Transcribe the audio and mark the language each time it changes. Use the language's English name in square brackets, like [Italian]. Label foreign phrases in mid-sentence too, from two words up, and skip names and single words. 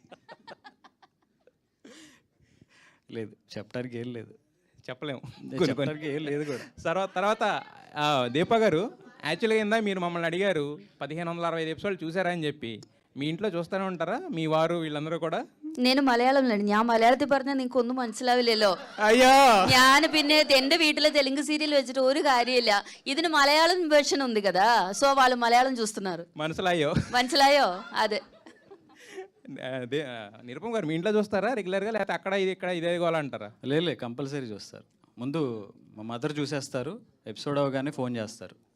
[Telugu] లేదు చెప్పడానికి ఏం లేదు, చెప్పలేము, చెప్పడానికి ఏం లేదు కూడా. తర్వాత దీపా గారు, యాక్చువల్గా ఇందా మీరు మమ్మల్ని అడిగారు 1565 ఎపిసోడ్లు చూసారా అని చెప్పి. మీ ఇంట్లో చూస్తూనే ఉంటారా మీ వారు వీళ్ళందరూ కూడా? [Malayalam] నేను മലയാളം ഞാൻ മലയാളത്തിൽ പറഞ്ഞാൽ നിങ്ങൾക്ക് ഒന്നും മനസ്സിലാവില്ലല്ലോ. അയ്യോ, ഞാൻ പിന്നെ എന്റെ വീട്ടിലെ തെലുങ്ക് సీరియల్ వెచ్చిട്ട് ഒരു കാര്യമില്ല. [Telugu] ഇതിന് మలయాళం వెర్షన్ ఉంది కదా, సో వాళ్ళు మలయాళం చూస్తున్నారు. [Malayalam] മനസ്സിലായോ അതേ. [Telugu] నిరుపమ్ గారు మీ ఇంట్లో చూస్తారా రెగ్యులర్గా, లేకపోతే అక్కడ ఇది ఇక్కడ ఇదే గోలంటారా? లేదు కంపల్సరీ చూస్తారు. ముందు మా మదర్ చూసేస్తారు, ఎపిసోడ్ అవగానే ఫోన్ చేస్తారు.